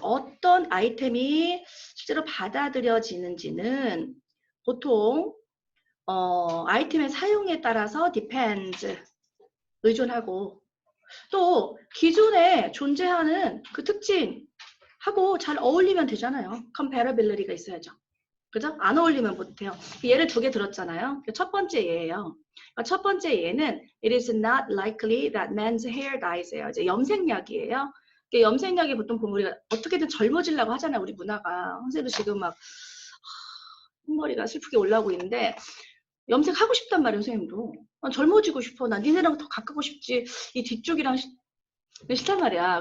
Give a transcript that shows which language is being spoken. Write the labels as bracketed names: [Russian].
[Korean] 어떤 아이템이 실제로 받아들여지는지는 보통 아이템의 사용에 따라서 depends 의존하고 또 기존에 존재하는 그 특징하고 잘 어울리면 되잖아요. comparability가 있어야죠. 그죠? 안 어울리면 못해요. 예를 두 개 들었잖아요. 첫 번째 예예요. 첫 번째 예는 [English] it is not likely that men's hair dyes예요. [Korean] 이제 염색약이에요. 염색약이 보통 보면 우리가 어떻게든 젊어지려고 하잖아요. 우리 문화가. 선생님도 지금 막 흰머리가 슬프게 올라오고 있는데 염색하고 싶단 말이에요. 선생님도. 난 젊어지고 싶어. 난 니네랑 더 가깝고 싶지. 이 뒤쪽이랑 싫단 말이야.